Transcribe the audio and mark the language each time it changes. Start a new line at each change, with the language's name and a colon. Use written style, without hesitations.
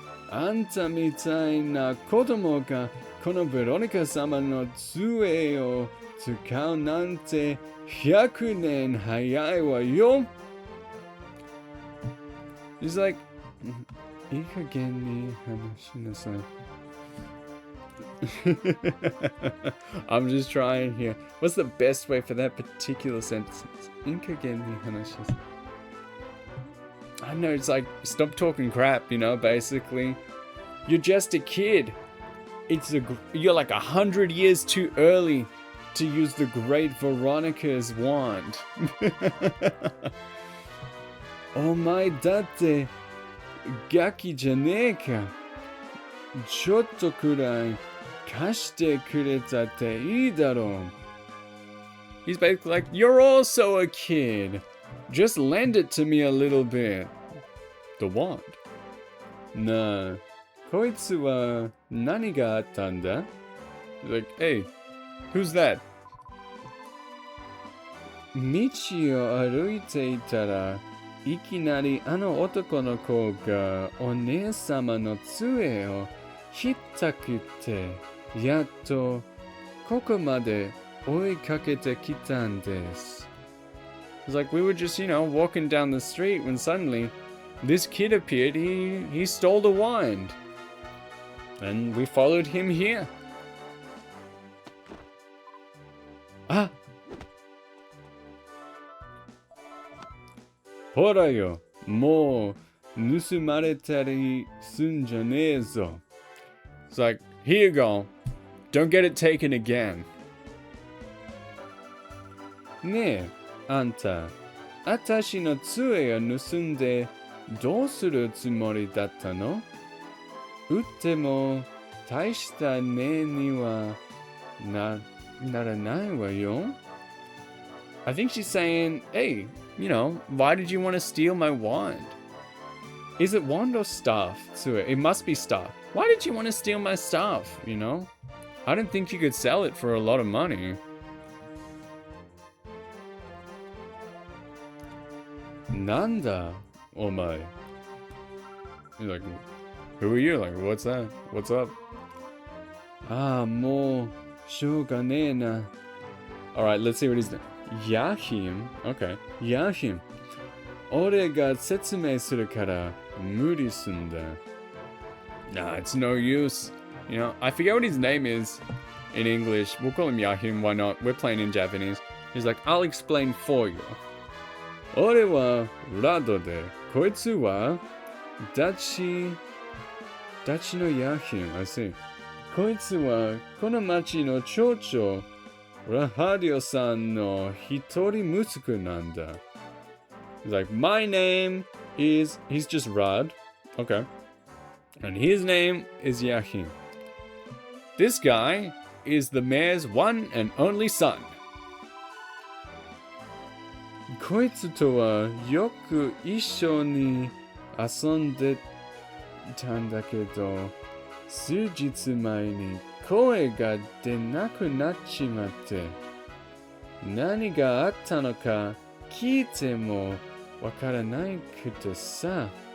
Japanese: あんたみたいな子供がこのベロニカ様の杖を使うなんて100年早いわよ。
English: He's like,
Japanese: いい加減に話しなさい。
English: I'm just trying here. What's the best way for that particular sentence?
Japanese: いい加減に話しなさい。
English: I know, it's like, stop talking crap, you know, basically. You're just a kid. You're like 100 years too early to use the Great Veronica's wand.
Japanese: お前だってガキじゃねえか。ちょっとくらい貸してくれたっていいだろう。
English: He's basically like, you're also a kid. Just lend it to me a little bit. The wand.
Japanese: なあ、こいつは何があったんだ?
English: Like, hey, who's that?
Japanese: 道を歩いていたら、いきなりあの男の子がお姉様の杖をひったくって、やっとここまで追いかけてきたんです。
English: It's like we were just, you know, walking down the street when suddenly this kid appeared. He stole the wand. And we followed him here. Ah!
Japanese: ほらよ、もう盗まれたりすんじゃねえぞ。
English: It's like, here you go. Don't get it taken again.
Japanese: ねえ、あんた、あたしの杖を盗んでどうするつもりだったの? 売っても大した値にはならないわよ。
English: I think she's saying, hey, you know, why did you want to steal my wand? Is it wand or staff? It must be staff. Why did you want to steal my staff, you know? I didn't think you could sell it for a lot of money.
Japanese: なんだ、お前.
English: He's like, who are you? Like, what's that? What's up?
Japanese: ああ、もう、しょうがねえな.
English: Alright, let's see what he's doing. Yahim? Okay. Yahim.
Japanese: 俺が説明するから無理すんだ.
English: Nah, it's no use. You know, I forget what his name is in English. We'll call him Yahim, why not? We're playing in Japanese. He's like, I'll explain for you.
Japanese: 俺はラドで、こいつはダチのヤヒン。
English: I see.
Japanese: こいつはこの町の町長、ラハディオさんの一人息子なんだ.
English: He's like, my name is, he's just Rad. Okay. And his name is Yahim. This guy is the mayor's one and only son.
Japanese: こいつとはよく一緒に遊んでたんだけど、数日前に声が出なくなっちまって。何があったのか聞いてもわからないくてさ.